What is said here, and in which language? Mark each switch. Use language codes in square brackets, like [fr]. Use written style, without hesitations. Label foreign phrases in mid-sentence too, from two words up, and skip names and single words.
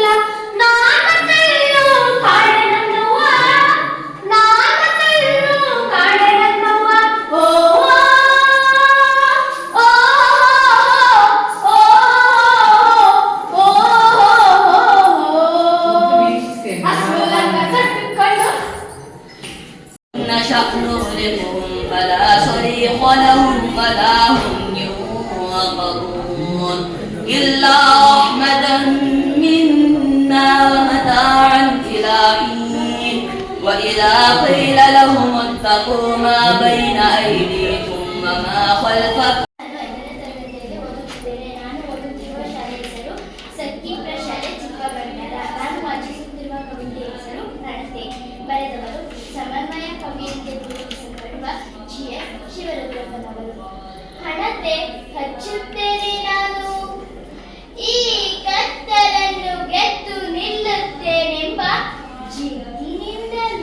[kn] ನಾನಲ್ಲೂ ಕಾಣೆ ನನ್ನವ್ವ, ನಾನಲ್ಲೂ ಕಾಣೆ ನನ್ನವ್ವ. ಓ ಓ ಓ ಹಸುಲಂಗ ಕಟ್ಟಿಕೊಂಡು [ar] نشأ نغرقهم فلا صريخ لهم ولا هم ينقذون إلا رحمة منا ومتاعا إلى حين وإذا قيل لهم اتقوا ما بين أيديكم وما خلفكم. [kn] ನಾನು ಓದುತ್ತಿರುವ ಶಾಲೆ ಹೆಸರು ಸಕ್ಕಿ ಪ್ರಶಾಲೆ ಚಿಕ್ಕಬಳ್ಳಾರ. ನಾನು ವಾಚಿಸುತ್ತಿರುವ ಕವಿತೆ ಹೆಸರು ನಡತೆ. ಬರೆದವರು ಸಮನ್ವಯ ಕವಿಯಂತೆ ಗುರುತಿಸಲ್ಪಡುವ GS ಶಿವರುದ್ರಪ್ಪನವರು. ಹಣತೆ ಹಚ್ಚುತ್ತೇನೆ ನಾನು, ಈ ಕತ್ತಲನ್ನು ಗೆದ್ದು ನಿಲ್ಲುತ್ತೇನೆಂಬ ಜಿದ್ದಿನಿಂದಲ್ಲ.